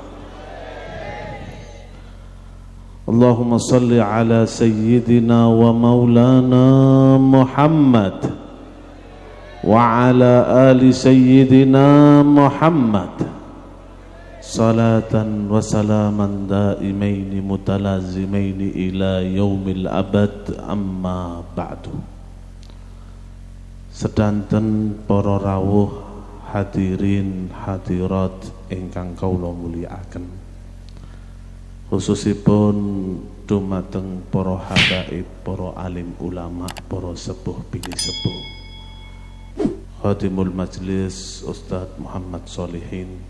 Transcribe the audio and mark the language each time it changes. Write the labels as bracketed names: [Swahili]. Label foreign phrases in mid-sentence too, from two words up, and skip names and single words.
[Arabic] اللهم صل على سيدنا ومولانا محمد وعلى آل سيدنا محمد صلاة وسلاما دائمين متلازمين إلى يوم الأبد، أما بعد. [Javanese] Sedanten para rawuh hadirin hadirat ingkang kawula mulyakaken, khususipun dumateng para habaib, para alim ulama, para sepuh bini sepuh, Khadimul Majlis Ustadz Muhammad Sholihin.